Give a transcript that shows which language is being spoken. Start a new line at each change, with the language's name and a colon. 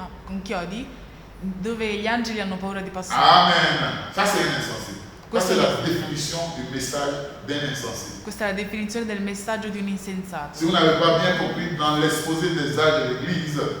Italian: con chiodi dove gli angeli hanno paura di passare.
French: Amen. Ça, c'est un insensé. Ça,
Italian: Questo
French: c'est
Italian: è-
French: la définition du message d'un insensé.
Italian: Questa è la definizione del messaggio di un insensato.
French: Si vous n'avez pas bien compris dans l'exposé des âges de l'Église,